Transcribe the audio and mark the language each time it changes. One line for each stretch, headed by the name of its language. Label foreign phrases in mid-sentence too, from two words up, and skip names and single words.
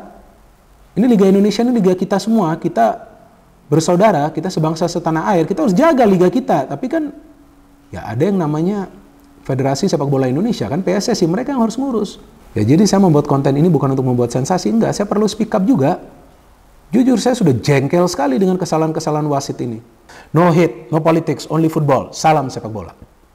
Indonesian: Ini liga Indonesia, ini liga kita semua. Kita bersaudara, kita sebangsa setanah air. Kita harus jaga liga kita. Tapi kan ya ada yang namanya Federasi Sepak Bola Indonesia kan, PSSI, mereka yang harus ngurus. Ya jadi saya membuat konten ini bukan untuk membuat sensasi, enggak, saya perlu
English: speak up
Indonesian: juga. Jujur saya sudah jengkel sekali dengan kesalahan-kesalahan wasit ini.
English: No hate, no politics, only football.
Indonesian: Salam sepak bola.